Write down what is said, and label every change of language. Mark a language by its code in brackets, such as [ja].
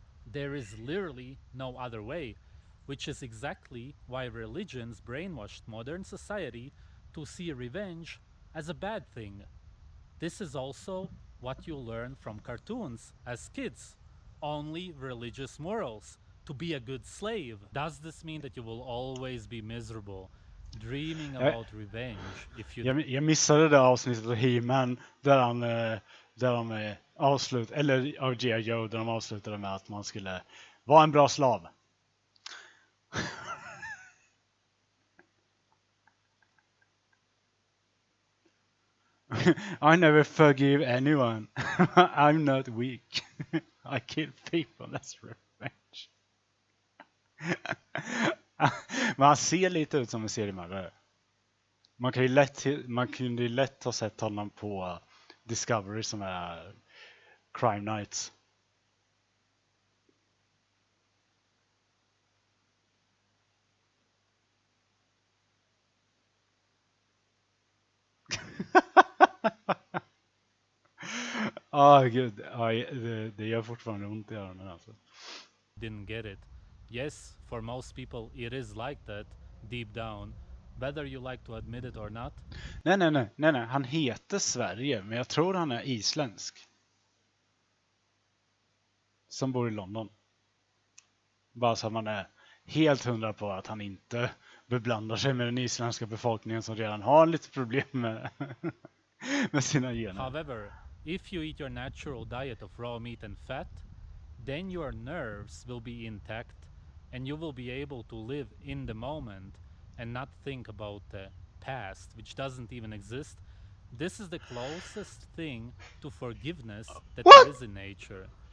[en] There is literally no other way, which is exactly why religions brainwashed modern society to see revenge as a bad thing. This is also what you learn from cartoons as kids. Only religious morals. To be a good slave. Does this mean that you will always be miserable? Dreaming about revenge if you... [sv] Jag missade det avsnittet av He-Man där de eller av G.I. Joe där de avslutade med att man skulle vara en bra slav. [en] I never forgive anyone. I'm not weak. I kill people, that's revenge. [sv] Men han ser lite ut som en seriemördare. Man kan ju lätt ha sett honom på Discovery som är Crime Nights. Gud. Det gör fortfarande ont i öronen alltså. [en] Didn't get it. Yes, for most people it is like that deep down, whether you like to admit it or not. [sv] Nej. Han heter Sverige, men jag tror han är isländsk. Som bor i London. Bara så man är helt hundra på att han inte beblandar sig med den isländska befolkningen som redan har lite problem med, med sina gener. [en] However, if you eat your natural diet of raw meat and fat, then your nerves will be intact and you will be able to live in the moment and not think about the past, which doesn't even exist. This is the closest thing to forgiveness that there is in nature.